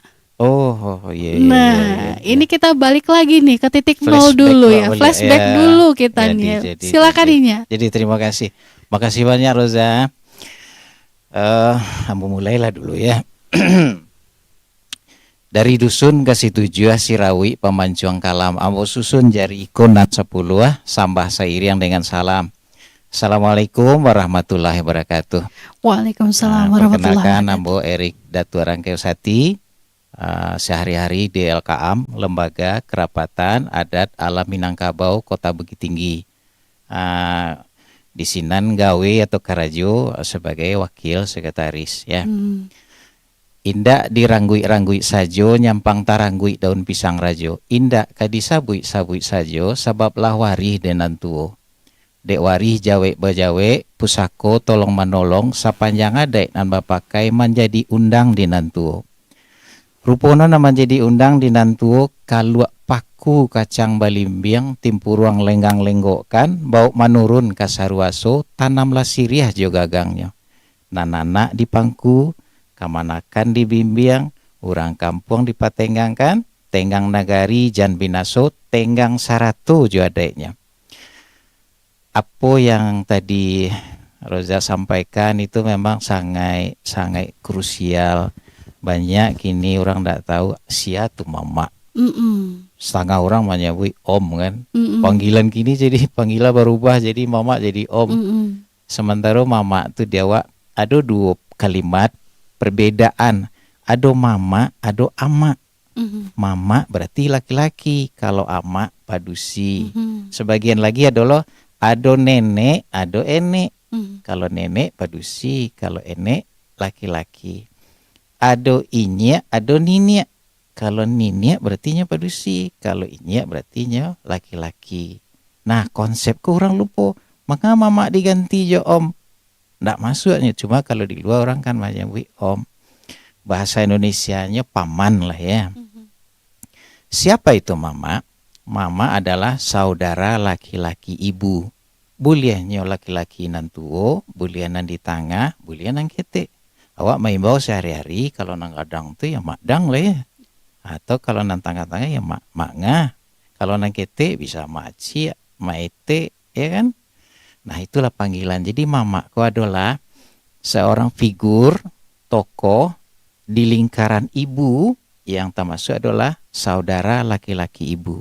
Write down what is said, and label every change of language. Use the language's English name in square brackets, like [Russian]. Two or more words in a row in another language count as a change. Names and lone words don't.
[Indonesian] Iya. Ini kita balik lagi nih ke titik nol dulu ya, flashback dulu kita nih. Silakan Inya. Jadi terima kasih. Makasih banyak Roza. [Minangkabau] Ambo mulailah dulu ya. Dari dusun ke situju Sirawi Pemancuang Kalam, ambo susun jari ikonan 10 sambah sairiang dengan salam. [Arabic] السلام عليكم ورحمة الله وبركاته. وعليكم السلام ورحمة الله وبركاته. [Indonesian] Perkenalkan ambo Erik Datuk Rangkayosati, sehari-hari di LKAM, Lembaga Kerapatan Adat Alam Minangkabau Kota Bukit Tinggi. [Minangkabau] Di sinan gawe atau karajo [Indonesian] sebagai wakil sekretaris ya. [Minangkabau] Indak diranggui-ranggui sajo, nyampang taranggui daun pisang rajo. Indak kadisabui-sabui sajo, sabablah warih denan tuo. Dek warih jawe bajawe, pusako tolong manolong, sapanjang adek nan bapakai menjadi undang denan tuo. Rupono nama jadi undang denan tuo, kaluak paku kacang balimbiang, timpuruang lenggang lenggokkan, bau manurun kasarwaso, tanamlah siriah jo gagangnya. Nanana dipangku, kamanakan dibimbing, urang kampung dipatenggangkan, tenggang nagari jan binaso, tenggang saratu jo adeknya. [Indonesian] Apa yang tadi Roza sampaikan itu memang sangat krusial. Banyak kini orang tidak tahu siapa tuh mama. Setengah orang menyebut om kan. Panggilan kini jadi panggilan berubah jadi mama jadi om. Sementara mama tuh dia ada 2 kalimat perbedaan, ada mama, ada ama. Mama berarti laki-laki, kalau ama padusi. Sebagian lagi adalah ada nenek, ada enek. Kalau nenek padusi, kalau enek laki-laki. [Minangkabau] Ado inya, ado ninya. [Indonesian] Kalau ninya berarti padusi, kalau inya berarti laki-laki. Nah, konsep orang lupa. Maka mama diganti jo om. Nggak masuknya, cuma kalau di luar orang kan menyebut om. Bahasa Indonesianya paman lah ya. Siapa itu mama? Mama adalah saudara laki-laki ibu. [Minangkabau] Buliahnya laki-laki nan tuo, buliah nan di tengah, buliah nan kete. Awak main bawa sehari-hari, kalau nang kadang tuh ya makdang lah ya. Atau kalau nang tengah-tengah ya makngah. Kalau nang kete bisa maci, maete, ya kan? [Indonesian] Nah itulah panggilan. Jadi mamaku adalah seorang figur, tokoh di lingkaran ibu yang termasuk adalah saudara laki-laki ibu.